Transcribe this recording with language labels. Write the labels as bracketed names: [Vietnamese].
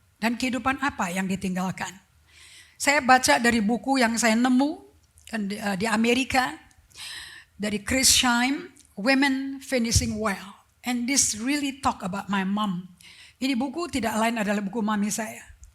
[Indonesian] Dan kehidupan apa yang ditinggalkan. Saya baca dari buku yang saya nemu di Amerika, dari Chris Scheim, Women Finishing Well. [English] And this really talk about my mom. [Indonesian] Ini buku tidak lain adalah buku Mami saya.